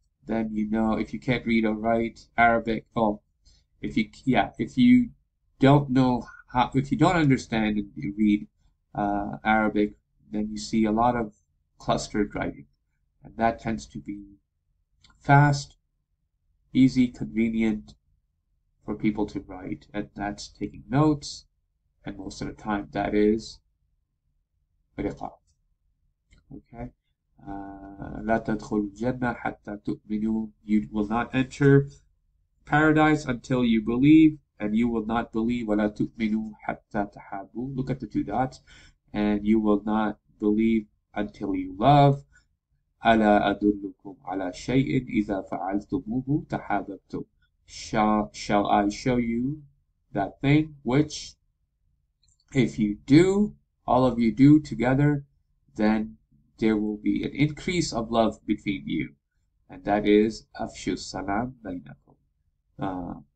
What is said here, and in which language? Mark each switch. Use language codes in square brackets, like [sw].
[en] Then if you can't read or write Arabic, if you don't know how, if you don't understand and you read Arabic, then you see a lot of clustered writing. And that tends to be fast, easy, convenient for people to write. And that's taking notes. And most of the time that is riqa. Okay? [ar] لا تدخل الجنة حتى تؤمنوا. [en] You will not enter paradise until you believe, and you will not believe [ar] ولا تؤمنوا حتى تحابوا. [en] Look at the 2 dots. And you will not believe until you love. [ar] ألا أدلكم على شيء إذا فعلتموه تحاببتم. [en] Shall I show you that thing which, if you do, all of you do together, then there will be an increase of love between you. And that is [ar] أفشوا السلام بينكم.